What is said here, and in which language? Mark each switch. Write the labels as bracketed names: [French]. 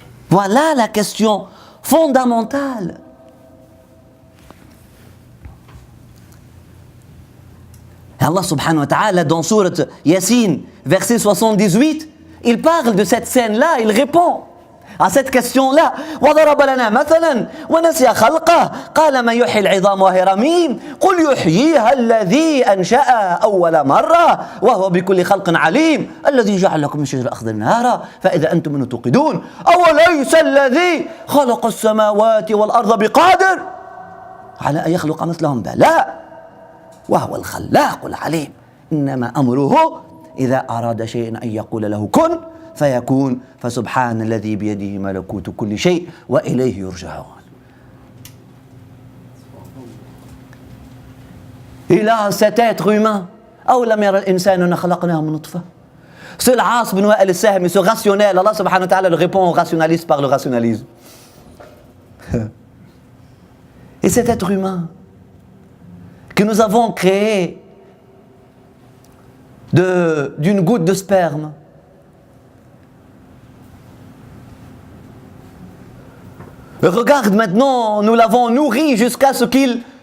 [French] Voilà la question fondamentale. Allah subhanahu wa ta'ala, dans sourate Yasin, verset 78, il parle de cette scène-là, il répond à cette question-là. [Arabic] وَضَرَبَ لَنَا مَثَلًا وَنَسِيَ خَلْقَهُ قَالَ مَنْ يُحْيِي الْعِظَامَ وَهِيَ رَمِيمٌ قُلْ يُحْيِيهَا الَّذِي أَنْشَأَهَا أَوَّلَ مَرَّةٍ وَهُوَ بِكُلِّ خَلْقٍ عَلِيمٌ الَّذِي جَعَلَ لَكُم مِّنَ الشَّجَرِ الْأَخْضَرِ نَارًا فَإِذَا أَنتُم مِّنْهُ تُوقِدُونَ أَوَلَيْسَ الَّذِي خَلَقَ السَّمَاوَاتِ وَالْأَرْضَ بِقَادِرٍ على أن يخلق مثلهم بلى وهو الخلاق العليم إنما أمره إذا أراد شيئا أن يقول له كن فيكون فسبحان الذي بيده ملكوت كل شيء وإليه يرجعون. [French] Il a cet être humain. [Arabic] أو لم يرى الإنسان أن خلقناه من نطفة. [French] C'est l'As bin Wa'il al-Sahmi, ce rationnel. Allah subhanahu wa ta'ala le répond aux rationalistes par le rationalisme. Et cet être humain que nous avons créé d'une goutte de sperme, regarde maintenant, nous l'avons nourri jusqu'à ce qu'il...